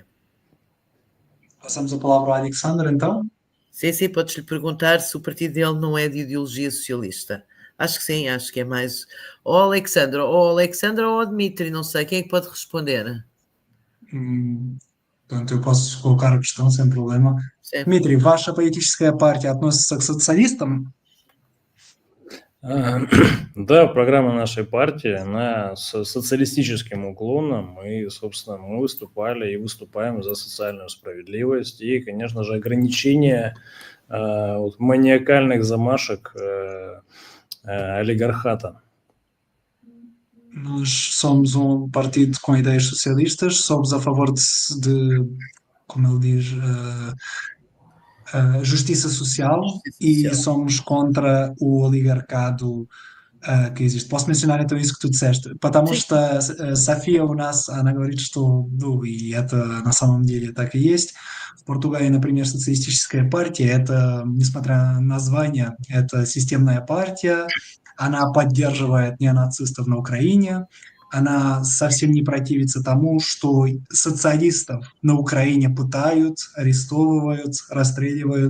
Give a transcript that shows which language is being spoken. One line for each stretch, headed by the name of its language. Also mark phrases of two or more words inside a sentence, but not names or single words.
Portuguese: Passamos a palavra ao Alexandre, então. Sim, podes-lhe perguntar se o partido dele não é de ideologia socialista. Acho que sim, acho que é mais... Ou Alexandre ou Dmitry, não sei, quem é que pode responder? Portanto, eu posso colocar a questão sem проблема.
Russian: Дмитрий, ваша политическая партия относится к социалистам? Да, программа нашей партии, она с социалистическим уклоном, и, собственно, мы выступали и выступаем за социальную справедливость и, конечно же, ограничение маниакальных замашек oligarcata.
Portuguese: Nós somos um partido com ideias socialistas, somos a favor de como ele diz, justiça social e somos contra o oligarcado que existe. Posso mencionar então isso que tu disseste?
Russian: Потому что София у нас, она говорит, что, и это на самом деле так и есть. В Португалии, например, социалистическая партия, это, несмотря на название, это системная партия, она поддерживает неонацистов на Украине, она совсем не противится тому, что социалистов на Украине пытают, арестовывают, расстреливают.